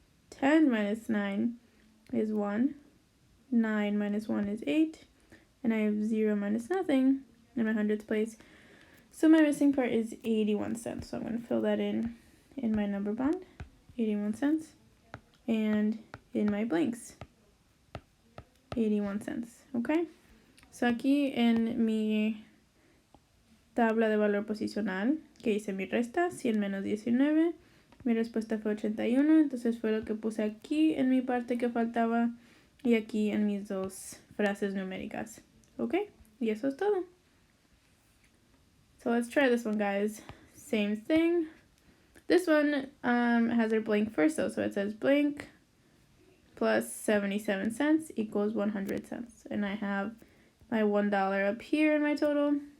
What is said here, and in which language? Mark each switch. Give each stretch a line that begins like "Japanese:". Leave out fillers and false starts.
English: 10 minus 9 is 1, 9 minus 1 is 8, and I have 0 minus nothing in my hundreds place. So my missing part is 81 cents. So I'm going to fill that in my number bond, 81 cents, and in my blanks, 81 cents, okay? So
Spanish: aquí en mi tabla de valor posicional, que hice mi resta, 100 menos 19, mi respuesta fue 81, entonces fue lo que puse aquí en mi parte que faltaba y aquí en mis dos frases numéricas, okay? Y eso es todo.
English: So let's try this one, guys. Same thing. This one has our blank first, though. So it says blank plus 77 cents equals 100 cents. And I have my $1 up here in my total.